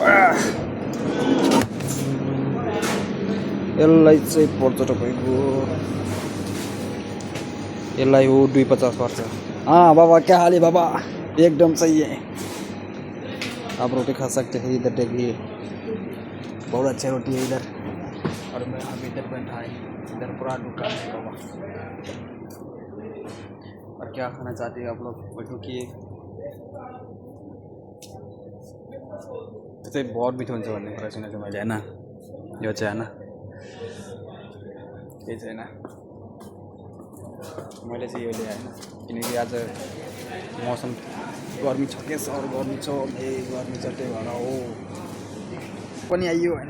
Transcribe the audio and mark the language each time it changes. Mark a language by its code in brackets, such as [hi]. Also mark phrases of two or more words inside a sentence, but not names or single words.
[ne] यसलाई चाहिँ पर्छ तपाईँको यसलाई हो 250 पर्छ। [hi] हाँ बाबा क्या हाल है बाबा एकदम सही है। आप रोटी खा सकते हैं इधर देखिए बहुत अच्छी रोटी है इधर और मैं अभी इधर बैठा है इधर पूरा दुकान है बाबा। और क्या खाना चाहते हैं आप लोग [ne] क्योंकि चाहिँ बहुत मिठो हुन्छ भन्ने कुरा सुनेको मैले हैन। यो चाहिँ हैन केही छैन मैले चाहिँ यो ल्याएँ हैन किनकि आज मौसम गर्मी छ के सर गर्मी छ गर्मी छ त्यही भएर हो पनि आइयो हैन।